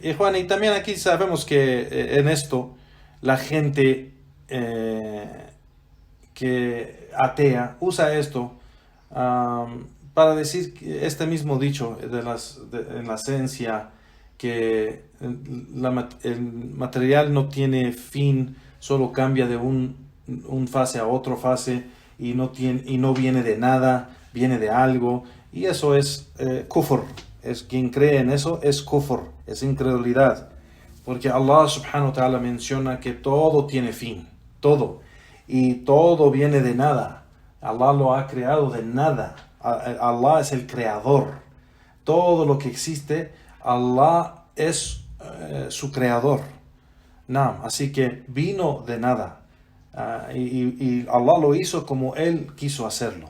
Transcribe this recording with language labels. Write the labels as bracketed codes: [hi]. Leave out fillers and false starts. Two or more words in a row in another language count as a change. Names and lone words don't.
[es] Y Juan, y también aquí sabemos que en esto la gente que atea usa esto para decir que este mismo dicho en la ciencia, que el material no tiene fin, solo cambia de un fase a otro fase y no viene de nada, viene de algo, y eso es kufr. Es quien cree en eso es kufr, es incredulidad, porque Allah [ar] سبحانه وتعالى [es] menciona que todo tiene fin, todo, y todo viene de nada. Allah lo ha creado de nada. Allah es el creador. Todo lo que existe, Allah es su creador. Así que vino de nada, y Allah lo hizo como Él quiso hacerlo.